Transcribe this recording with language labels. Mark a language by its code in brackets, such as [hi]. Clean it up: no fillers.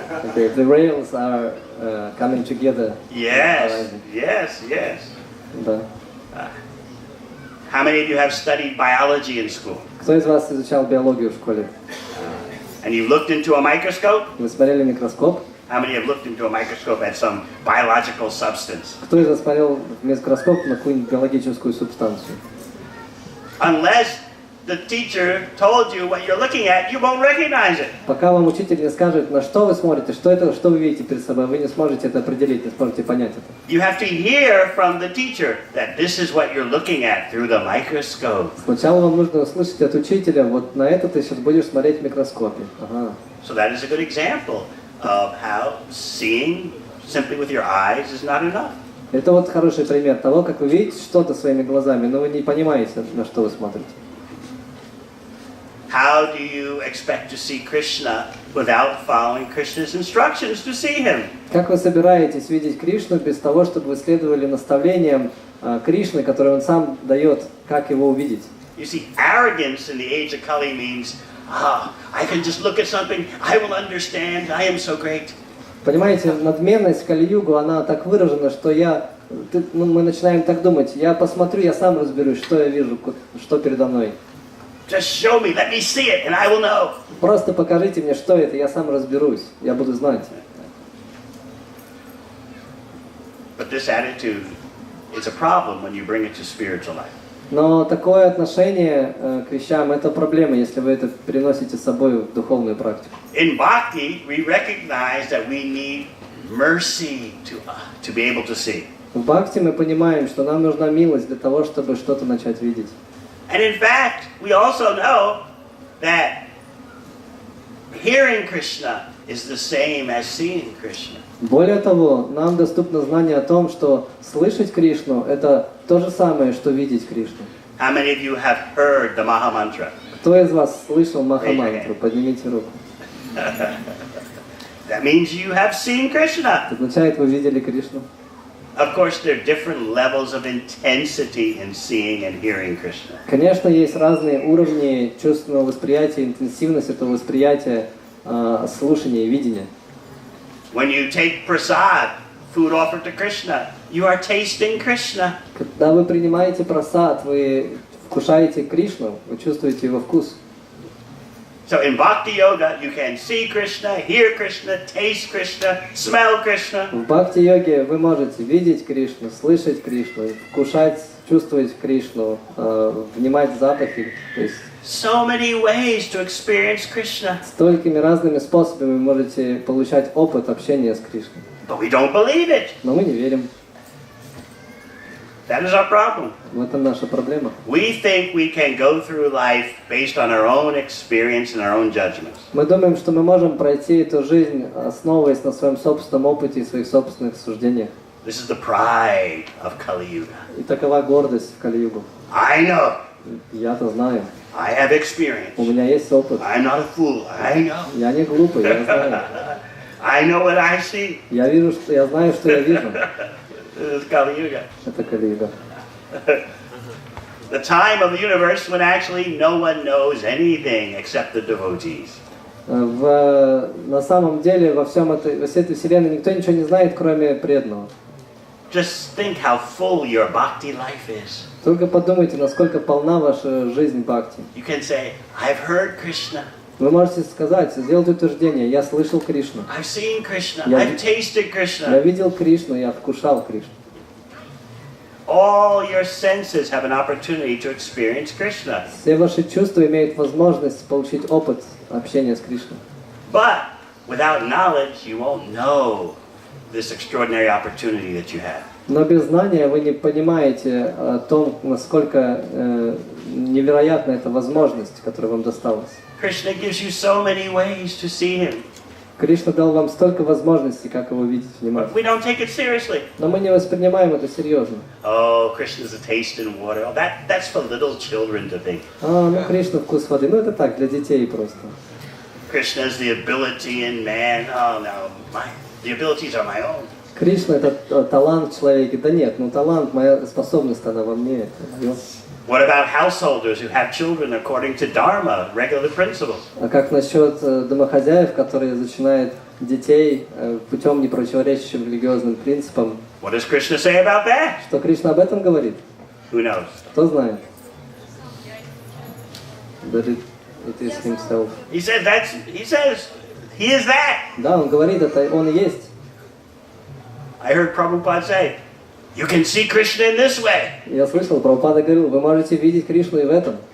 [en] Okay, the rails are coming together. Yes, yes, yes. [ru] Да. [en] How many of you have studied biology in school? [ru] Кто из вас изучал биологию в школе? [en] And you looked into a microscope? [ru] Вы смотрели в микроскоп? [en] How many have looked into a microscope at some biological substance? [ru] Кто из вас смотрел в микроскоп на какую-нибудь биологическую субстанцию? [en] Unless the teacher told you what you're looking at, you won't recognize it. [ru] Пока вам учитель не скажет, на что вы смотрите, что это, что вы видите перед собой, вы не сможете это определить, не сможете понять это. [en] You have to hear from the teacher that this is what you're looking at through the microscope. [ru] Сначала вам нужно услышать от учителя, вот на это ты сейчас будешь смотреть в микроскопе. Ага. [en] So that is a good example of how seeing simply with your eyes is not enough. [ru] Это вот хороший пример того, как вы видите что-то своими глазами, но вы не понимаете, на что вы смотрите. [en] How do you expect to see Krishna without following Krishna's instructions to see him? [ru] Как вы собираетесь видеть Кришну без того, чтобы вы следовали наставлениям Кришны, которые он сам дает, как его увидеть? [en] You see, arrogance in the age of Kali means, I can just look at something, I will understand, I am so great. [ru] Понимаете, надменность в Кали-югу, она так выражена, что мы начинаем так думать, я посмотрю, я сам разберусь, что я вижу, что передо мной. [en] Just show me, let me see it, and I will know. [ru] Просто покажите мне, что это, я сам разберусь, я буду знать. [en] But this attitude is a problem when you bring it to spiritual life. [ru] Но такое отношение к вещам – это проблема, если вы это переносите с собой в духовную практику. [en] In bhakti, we recognize that we need mercy to be able to see. [ru] В бхакти мы понимаем, что нам нужна милость для того, чтобы что-то начать видеть. [en] And in fact, we also know that hearing Krishna is the same as seeing Krishna. [ru] Более того, нам доступно знание о том, что слышать Кришну – это то же самое, что видеть Кришну. [en] How many of you have heard the Maha Mantra? [ru] Кто из вас слышал Маха-мантру? Поднимите руку. [en] That means you have seen Krishna. [ru] Это означает, вы видели Кришну. [en] Of course, there are different levels of intensity in seeing and hearing Krishna. [ru] Конечно, есть разные уровни чувственного восприятия, интенсивность этого восприятия, слушания и видения. [en] When you take prasad, food offered to Krishna, you are tasting Krishna. [ru] Когда вы принимаете прасад, вы вкушаете Кришну, вы чувствуете его вкус. [en] So in Bhakti Yoga, you can see Krishna, hear Krishna, taste Krishna, smell Krishna. [ru] В бхакти-йоге вы можете видеть Кришну, слышать Кришну, вкушать, чувствовать Кришну, внимать запахи. То есть [en] So many ways to experience Krishna. [ru] столькими разными способами вы можете получать опыт общения с Кришной. [en] But we don't believe it. [ru] Но мы не верим. [en] That is our problem. [ru] В этом наша проблема. [en] We think we can go through life based on our own experience and our own judgments. [ru] Мы думаем, что мы можем пройти эту жизнь, основываясь на своем собственном опыте и своих собственных суждениях. [en] This is the pride of Kali Yuga. [ru] И такова гордость в Кали-югу. [en] I know. [ru] Я-то знаю. [en] I have experience. [ru] У меня есть опыт. [en] I'm not a fool. I know. [ru] Я не глупый, я знаю. [en] I know what I see. [ru] Я вижу, что я знаю, что я вижу. [en] It's Kali-yuga. [ru] Это Кали-юга. [en] The time of the universe when actually no one knows anything except the devotees. [ru] На самом деле во всей этой вселенной никто ничего не знает, кроме преданного. [en] Just think how full your bhakti life is. [ru] Только подумайте, насколько полна ваша жизнь бхакти. [en] You can say, I've heard Krishna. [ru] Вы можете сказать, сделать утверждение: я слышал Кришну. [en] I've seen Krishna. I've tasted Krishna. [ru] Я видел Кришну, я вкушал Кришну. [en] All your senses have an opportunity to experience Krishna. [ru] Все ваши чувства имеют возможность получить опыт общения с Кришной. [en] But without knowledge, you won't know this extraordinary opportunity that you have. [ru] Но без знания вы не понимаете о том, насколько невероятна эта возможность, которая вам досталась. [en] Krishna gives you so many ways to see him. [ru] Кришна дал вам столько возможностей, как его видеть внимательно. [en] We don't take it seriously. [ru] Но мы не воспринимаем это серьезно. [en] Oh, Krishna's a taste in water. Oh, that's for little children to think. [ru] Кришна вкус воды. Ну это так, для детей просто. [en] Krishna's the ability in man. Oh no, the abilities are my own. [ru] Кришна это талант в человеке. Да нет, талант, моя способность, она во мне. [en] What about householders who have children according to dharma, regular principles? [ru] А как насчет домохозяев, которые зачинают детей путем, не противоречащим религиозным принципам? [en] What does Krishna say about that? [ru] Что Кришна об этом говорит? [en] Who knows? [ru] Кто знает? [en] That it is himself. He says he is that. [ru] Да, он говорит, это он и есть. [en] I heard Prabhupada say, you can see Krishna in this way. [ru] Я слышал, Прабхупада говорил, вы можете видеть Кришну и в этом.